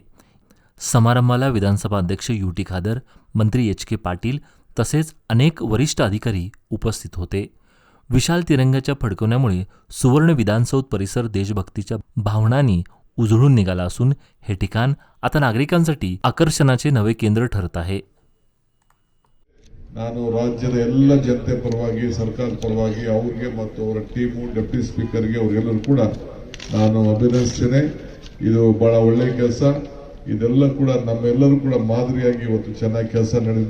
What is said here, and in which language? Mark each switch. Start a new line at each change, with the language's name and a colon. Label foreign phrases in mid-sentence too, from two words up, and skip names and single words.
Marathi: समारंभाला विधानसभा अध्यक्ष यू टी खादर, मंत्री एच के पाटील तसेच अनेक वरिष्ठ अधिकारी उपस्थित होते. विशाल तिरंगाच्या फडकवण्यामुळे सुवर्ण विधानसौध परिसर देशभक्तीच्या भावनांनी उजळून निघाला असून हे ठिकाण आता नागरिकांसाठी आकर्षणाचे नवे केंद्र ठरत आहे.
Kannada: ನಾನು ರಾಜ್ಯದ ಎಲ್ಲ ಜನತೆ ಪರವಾಗಿ ಸರ್ಕಾರದ ಪರವಾಗಿ ಅವರಿಗೆ ಮತ್ತು ಅವರ ಟೀಮು ಡೆಪ್ಯೂಟಿ ಸ್ಪೀಕರ್ಗೆ ಅವರೆಲ್ಲರೂ ಕೂಡ ನಾನು ಅಭಿನಂದಿಸ್ತೇನೆ. ಇದು ಬಹಳ ಒಳ್ಳೆಯ ಕೆಲಸ. ಇದೆಲ್ಲ ಕೂಡ ನಮ್ಮೆಲ್ಲರೂ ಕೂಡ ಮಾದರಿಯಾಗಿ ಇವತ್ತು ಚೆನ್ನಾಗಿ ಕೆಲಸ ನಡೆದಿದೆ.